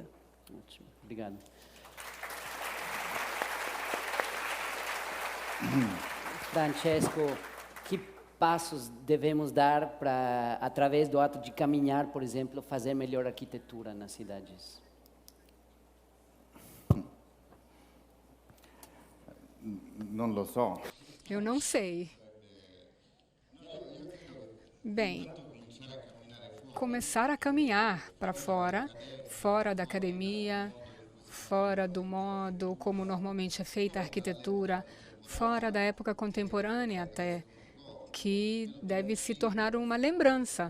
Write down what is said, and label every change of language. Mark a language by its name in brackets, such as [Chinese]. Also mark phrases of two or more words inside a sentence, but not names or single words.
[Portuguese] Ótimo, obrigado. Francesco, que passos devemos dar para, através do ato de caminhar, por exemplo, fazer melhor arquitetura nas cidades? [Italian] Non lo so. [Portuguese] Eu não sei. Bem, começar a caminhar para fora da academia, fora do modo como normalmente é feita a arquitetura, fora da época contemporânea até, que deve se tornar uma lembrança.